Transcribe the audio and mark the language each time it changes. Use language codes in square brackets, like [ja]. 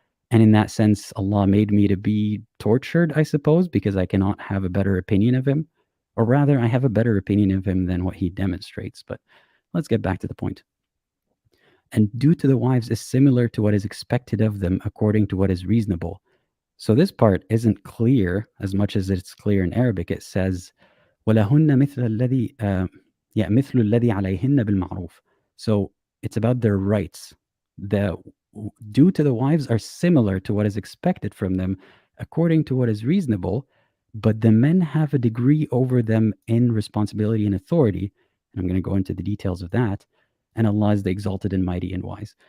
[en] And in that sense, Allah made me to be tortured, I suppose, because I cannot have a better opinion of him. Or rather, I have a better opinion of him than what he demonstrates. But let's get back to the point. And due to the wives is similar to what is expected of them according to what is reasonable. So this part isn't clear as much as it's clear in Arabic. It says, [ar] وَلَهُنَّ مِثْلُ الَّذِي عَلَيْهِنَّ بِالْمَعْرُوفِ. [en] So it's about their rights. The due to the wives are similar to what is expected from them according to what is reasonable, but the men have a degree over them in responsibility and authority. And I'm going to go into the details of that. And Allah is the exalted and mighty and wise.